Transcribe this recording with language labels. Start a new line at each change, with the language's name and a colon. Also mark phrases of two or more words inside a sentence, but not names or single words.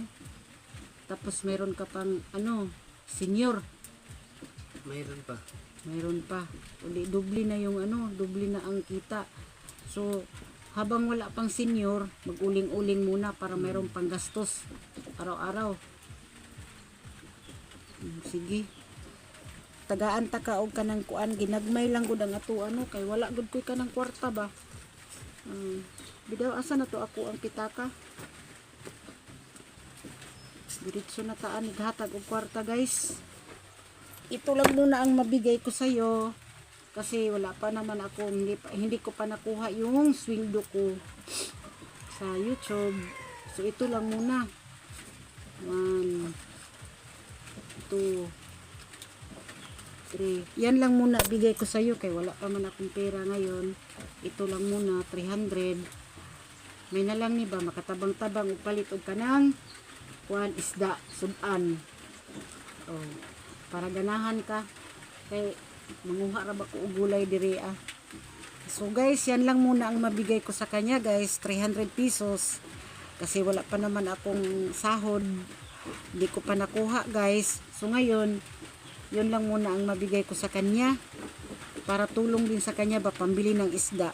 Filipino: Tapos meron ka pang senior. Mayroon pa. Uli doble na yung doble na ang kita. So habang wala pang senior, maguling-uling muna para mayroon pang gastos araw-araw. Sige.
Cebuano: Tagaan ta ka og kanang kuan, ginagmay lang gud ang ato kay wala gud koy kanang kwarta ba. Bidaw asa na to ako ang pitaka. Diretso na taan naghatag og kwarta guys.
Filipino: Ito lang muna ang mabigay ko sa iyo kasi wala pa naman ako, hindi ko pa nakuha yung sweldo ko sa YouTube. So ito lang muna. 1 2 3. Yan lang muna bigay ko sa iyo kay wala pa man akong pera ngayon. Ito lang muna 300.
Cebuano: May na lang ni ba makatabang-tabang og palit og kanang kuan isda sudan. Oh, para ganahan ka kay manguha ra ba ko og gulay diri ah.
Filipino: So guys, yan lang muna ang mabigay ko sa kanya guys, 300 pesos. Kasi wala pa naman akong sahod. Hindi ko pa nakuha guys. So ngayon, yun lang muna ang mabigay ko sa kanya. Para tulong din sa kanya ba pambili ng isda.